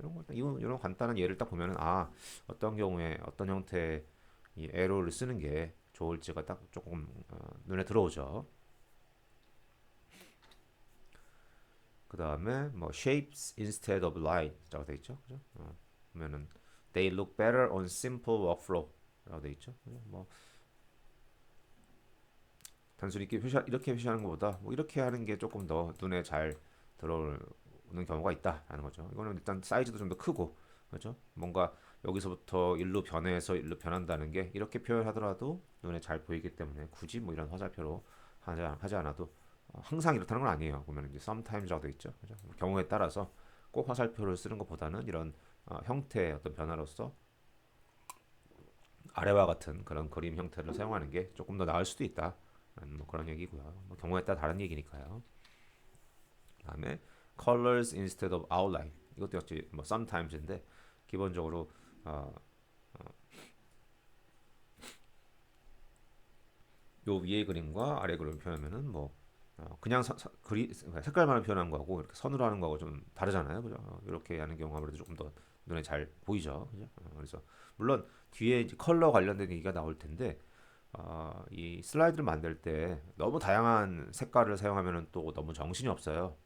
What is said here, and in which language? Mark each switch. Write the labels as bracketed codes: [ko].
[ko] 이런 간단한 예를 딱 보면은 어떤 경우에 어떤 형태의 이 에로를 쓰는 게 좋을지가 딱 조금 눈에 들어오죠. 그 다음에 뭐 shapes instead of line 이라고 돼 있죠, 그죠? 보면은 they look better on simple workflow 라고 돼 있죠. 뭐 단순히 이렇게 표시하는 것보다 뭐 이렇게 하는 게 조금 더 눈에 잘 들어오는 경우가 있다라는 거죠. 이거는 일단 사이즈도 좀 더 크고 그렇죠? 뭔가 여기서부터 일로 변해서 일로 변한다는 게 이렇게 표현하더라도 눈에 잘 보이기 때문에 굳이 뭐 이런 화살표로 하지 않아도 항상 이렇다는 건 아니에요. 보면 이제 sometimes라고 돼 있죠. 그죠? 경우에 따라서 꼭 화살표를 쓰는 것보다는 이런 형태의 어떤 변화로서 아래와 같은 그런 그림 형태를 사용하는 게 조금 더 나을 수도 있다. 뭐 그런 얘기고요. 뭐 경우에 따라 다른 얘기니까요. [en] 그다음에 colors instead of outline. [ko] 이것도 역시 뭐 sometimes인데 기본적으로 어, 요 위에 그림과 아래 그림 표현하면은 뭐 그냥 색깔만 표현한 거하고 이렇게 선으로 하는 거하고 좀 다르잖아요. 그죠? 이렇게 하는 경우가 아무래도 조금 더 눈에 잘 보이죠. 그죠? 그래서 물론 뒤에 이제 컬러 관련된 얘기가 나올 텐데 이 슬라이드를 만들 때 너무 다양한 색깔을 사용하면 또 너무 정신이 없어요.